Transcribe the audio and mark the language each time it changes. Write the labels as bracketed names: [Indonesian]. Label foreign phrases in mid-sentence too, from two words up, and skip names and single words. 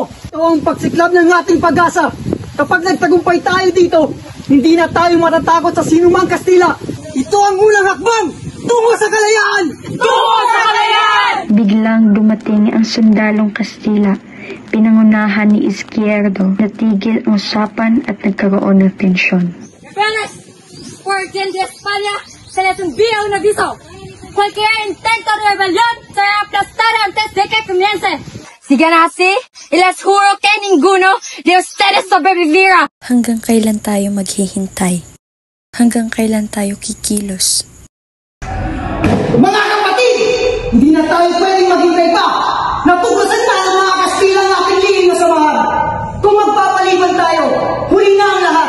[Filipino] Ito ang pagsiklab ng ating pag-asa. Kapag nagtagumpay tayo dito, hindi na tayo matatakot sa sinumang Kastila. Ito ang unang hakbang tungo sa kalayaan! Tungo sa kalayaan! Biglang dumating ang sundalong Kastila. Pinangunahan ni Izquierdo, natigil ang usapan at nagkaroon ng tensyon. [Spanish] Fieles, por quien de España se les envía un aviso. Cualquier intento de rebelión será aplastado antes de que comience. Sigan así, y les juro que ninguno de ustedes sobrevivirá. [Filipino] Hanggang kailan tayo maghihintay? Hanggang kailan tayo kikilos? Mga kapatid, hindi na tayo pwedeng maghintay pa. Natuklasan na ng mga Kastila ang ating lihim na samahan. Kung magpapaliban tayo, huli na ang lahat.